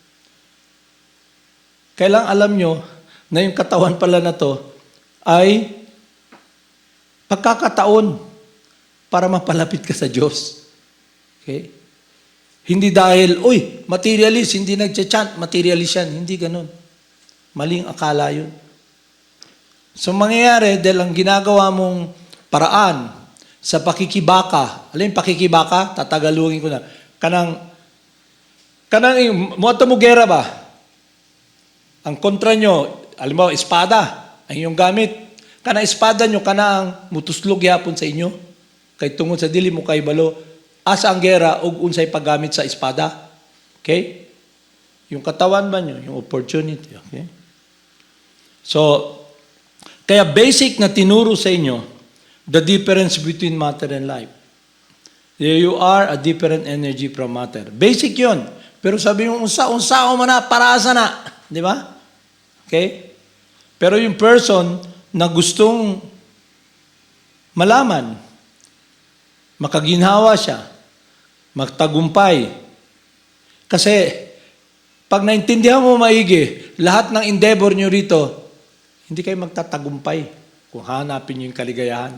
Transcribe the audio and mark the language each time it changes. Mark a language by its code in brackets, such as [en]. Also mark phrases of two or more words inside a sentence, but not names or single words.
[tl] Kailang alam nyo na yung katawan pala na to ay pagkakataon para mapalapit ka sa Diyos. Okay? Hindi dahil, materialist, hindi nagcha-chant, materialist yan. Hindi ganun. Maling akala yun. So, mangyayari, dahil ang ginagawa mong paraan sa pakikibaka, alam yung pakikibaka? Tatagalungin ko na. [ceb] Kanang muwato mo gera ba? [tl] Ang kontra nyo, alam mo, espada, ang iyong gamit. [ceb] Kanang espada nyo, kanang mutuslog yapon sa inyo. Kay tungod sa dili mo kay balo, asa ang gera, ug unsay paggamit sa espada. Okay? [tl] Yung katawan ba nyo, yung opportunity. Okay? So, kaya basic na tinuro sa inyo, [en] the difference between matter and life. You are a different energy from matter. [tl] Basic yon. Pero sabi mo, unsa mo na, paraasa na. Di ba? Okay? Pero yung person na gustong malaman, makaginhawa siya, magtagumpay. Kasi, pag naintindihan mo maigi, lahat ng endeavor nyo rito, hindi kayo magtatagumpay kung hanapin nyo yung kaligayahan.